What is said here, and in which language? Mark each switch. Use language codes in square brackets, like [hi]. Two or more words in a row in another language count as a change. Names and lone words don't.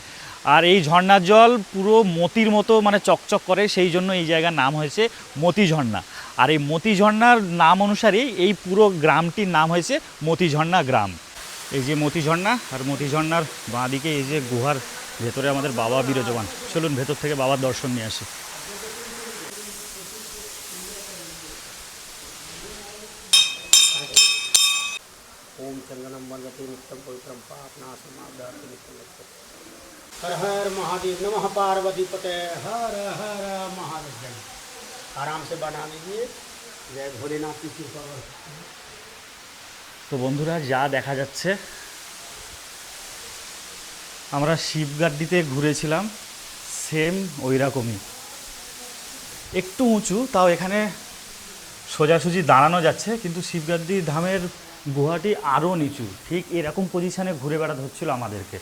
[bn] আর এই ঝর্ণার জল পুরো মতির মতো মানে চকচক করে, সেই জন্য এই জায়গার নাম হয়েছে মতি ঝর্ণা। আর এই মতি ঝর্ণার নাম অনুসারেই এই পুরো গ্রামটির নাম হয়েছে মতি ঝর্ণা গ্রাম। এই যে মতি ঝর্ণা, আর মতি ঝর্ণার বাঁ দিকে এই যে গুহার ভেতরে আমাদের বাবা বিরাজমান। চলুন ভেতর থেকে বাবার দর্শন নিয়ে আসি। [sa] ओम चंदनम वंदते नित्यं पवित्रं पापनाशमादाति नित्यं गच्छति। हर हर महादेव, नमः पार्वती पते, हर हर महादेव। [hi] आराम से बना लीजिए। जय भोलेनाथ की कृपा। [bn] তো বন্ধুরা, যা দেখা যাচ্ছে আমরা শিবগাড্ডিতে ঘুরেছিলাম, সেম ওই রকমই, একটু উঁচু, তাও এখানে সোজাসুজি দাঁড়ানো যাচ্ছে, কিন্তু শিবগাড্ডি ধামের গুহাটি আরও নিচু, ঠিক এরকম পজিশানে ঘুরে বেড়াতে হচ্ছিল আমাদেরকে।